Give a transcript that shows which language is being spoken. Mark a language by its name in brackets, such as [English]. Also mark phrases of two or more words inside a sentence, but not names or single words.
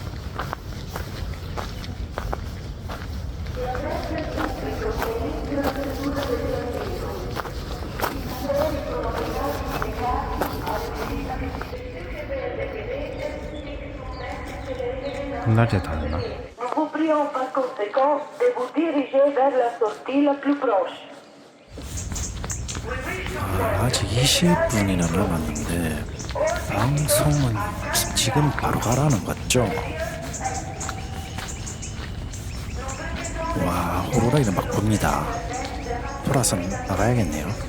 [Korean] 끝날 때 다 됐나? [French] Vous prions par conséquent de vous diriger vers la sortie la plus proche. [Korean] 아직 20분이나 남았는데 방송은 지금 바로 가라는 거죠? 와, 호루라기는 막 봅니다. 돌아서 나가야겠네요.